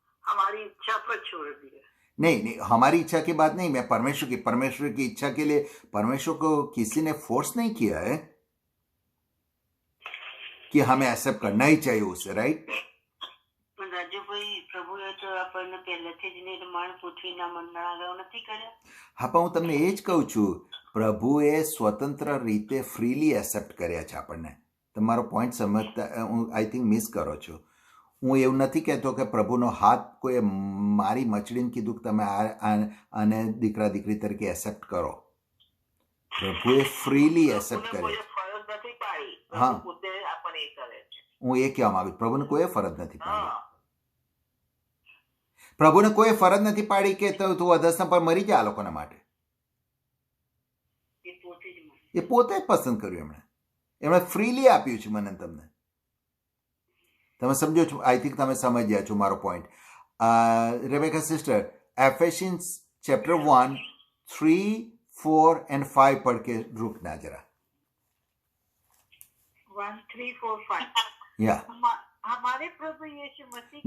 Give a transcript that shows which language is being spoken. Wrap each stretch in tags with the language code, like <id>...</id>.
<hi>हमारी इच्छा पर छोड़ दिया. नहीं, हमारी इच्छा की बात नहीं, मैं परमेश्वर की इच्छा के लिए परमेश्वर को किसी ने फोर्स नहीं किया है कि हमें एक्सेप्ट करना ही चाहिए उसे, राइट?</hi> <gu>રાજુભાઈ, પ્રભુએ તો આપણને પહેલેથી જ નિર્માણ પૃથ્વીના મંડળ આગળ નથી કર્યા. હા, પણ હું તમને એ જ કહું છું, પ્રભુએ સ્વતંત્ર રીતે ફ્રીલી એક્સેપ્ટ કર્યા છે આપણને. તમારો પોઈન્ટ સમજતા હું આઈ થિંક મિસ કરો છો. હું એવું નથી કહેતો કે પ્રભુનો હાથ કોઈ મારી મચડીને કીધું કે તમે આને દીકરા દીકરી તરીકે એક્સેપ્ટ કરો. પ્રભુએ ફ્રીલી એક્સેપ્ટ કર્યા. હા. પ્રભુ પોતે આપણને એ કરે છે. હું એ કહેવા માંગુ છું, પ્રભુને કોઈ ફરજ નથી પાડી. હા પ્રભુને કોઈ ફરજ નથી પાડી કે તું અધર્સના પર મરી જા આ લોકોના માટે. એ પોતે જ મને. એ પોતે જ પસંદ કર્યું એમણે ફ્રીલી આપ્યું છે મને તમને. તમે સમજો છો? આઈ થિંક તમે સમજ્યા છો મારો point. Rebecca sister, એફેસિયન્સ chapter 1, 3, 4 and 5</gu> <hi>पढ़ के रुकना जरा.</hi> <en>1, 3, 4, 5 या</en> <hi>हमारे प्रभु यीशु मसीह</hi>